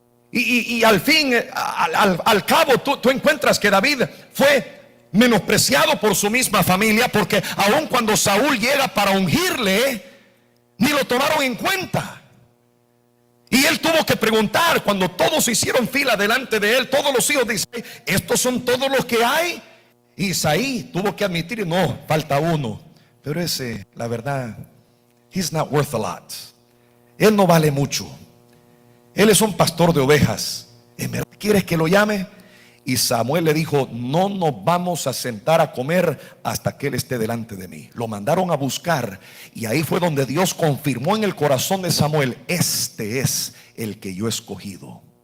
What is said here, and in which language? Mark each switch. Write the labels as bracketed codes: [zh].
[es] Y al fin, al cabo, tú encuentras que David fue menospreciado por su misma familia, porque aun cuando Saúl llega para ungirle, ni lo tomaron en cuenta. Y él tuvo que preguntar cuando todos hicieron fila delante de él, todos los hijos de Isaí, ¿estos son todos los que hay? Isaí tuvo que admitir, no, falta uno. Pero ese, la verdad, [en] he's not worth a lot. [es] Él no vale mucho. Él es un pastor de ovejas. ¿En verdad quieres que lo llame? Y Samuel le dijo, no nos vamos a sentar a comer hasta que él esté delante de mí. Lo mandaron a buscar y ahí fue donde Dios confirmó en el corazón de Samuel, este es el que yo he escogido.